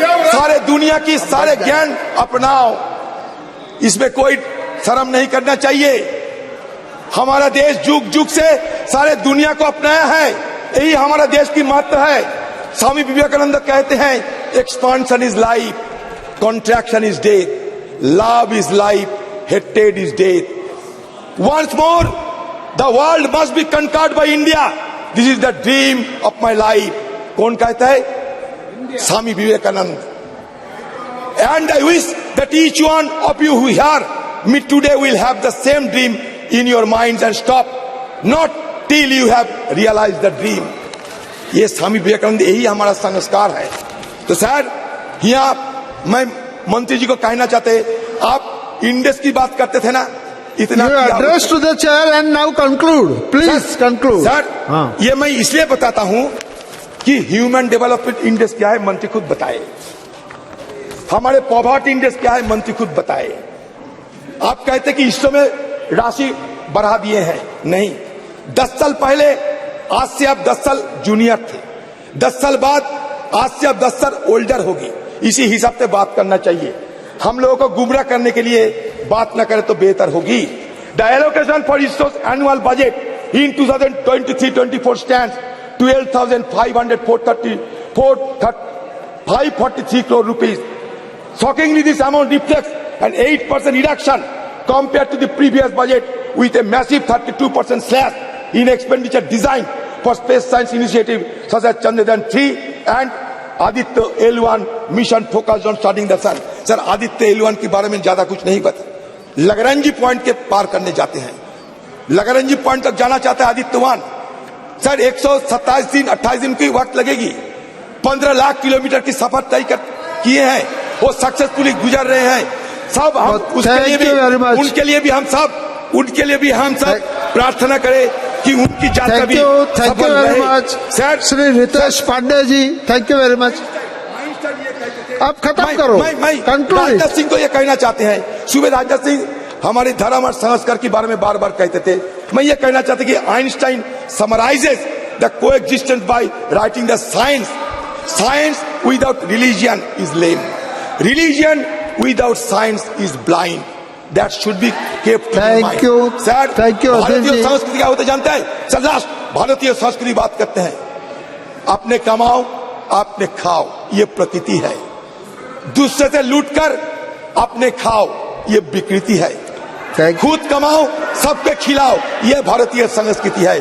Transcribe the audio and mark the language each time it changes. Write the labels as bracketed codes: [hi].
[hi] सारे दुनिया की सारे ज्ञान अपनाओ, इसमें कोई शर्म नहीं करना चाहिए। हमारा देश जुग जुग से सारे दुनिया को अपनाया है, यही हमारा देश की महत्व है। स्वामी विवेकानंद कहते हैं, [en] Expansion is life, contraction is death, love is life, hated is death. Once more, the world must be conquered by India. This is the dream of my life. [hi] कौन कहता है? Swami Vivekananda. [en] And I wish that each one of you who hear me today will have the same dream in your minds and stop not till you have realized the dream. [hi] ये स्वामी विवेकानंद, यही हमारा संस्कार है। तो sir यहाँ मैं मंत्री जी को कहना चाहते, आप इंडेक्स की बात करते थे ना, इतना [en] You address to the chair and now conclude. Please conclude. [hi] Sir ये मैं इसलिए बताता हूं कि ह्यूमन डेवलपमेंट इंडेक्स क्या है मंत्री खुद बताए, हमारे पॉवर्टी इंडेक्स क्या है मंत्री खुद बताए। आप कहते कि इसरो में राशि बढ़ा दिए हैं, नहीं। 10 साल पहले आज से आप 10 साल जूनियर थे, 10 साल बाद आज से आप 10 साल ओल्डर होगी। इसी हिसाब से बात करना चाहिए। हम लोगों को गुमराह करने के लिए बात न करें तो बेहतर होगी। [en] The allocation for ISRO's annual budget in 2023-24 stands 12,543 crore rupees. Shockingly, this amount reflects an 8% reduction compared to the previous budget, with a massive 32% slash in expenditure designed for space science initiative such as Chandrayaan-3 and Aditya L1 mission focused on studying the sun. [hi] Sir Aditya L1 के बारे में ज्यादा कुछ नहीं पता, लगरंजी point के पार करने जाते हैं, लगरंजी पॉइंट तक जाना चाहते हैं आदित्य 1। सर 127 दिन 28 दिन की वक्त लगेगी, 15 लाख किलोमीटर की सफर तय किए हैं, वो सक्सेसफुली गुजर रहे हैं। सब हम उसके लिए भी, उनके लिए भी हम सब प्रार्थना करें कि उनकी यात्रा भी सफल रहे। Sir Shri Ritesh Pandey ji, thank you very much. आप खत्म करो। मैं राजनाथ सिंह को ये कहना चाहते हैं, सुबह राजनाथ सिंह हमारे धर्म और संस्कार के बारे में बार बार कहते थे। मैं ये कहना चाहता कि [en] Einstein summarizes the coexistence by writing the science without religion is lame. Religion without science is blind. That should be kept in Thank mind. you. Sir, Thank you, Ajit [hi] भारतीय जी। संस्कृति क्या होता है जानते हैं? सर लास्ट भारतीय संस्कृति बात करते हैं, अपने कमाओ अपने खाओ, ये प्रकृति है। दूसरे से लूटकर अपने खाओ, ये विकृति है। [en] Thank you. [hi] खुद कमाओ सबके खिलाओ, ये भारतीय संस्कृति है।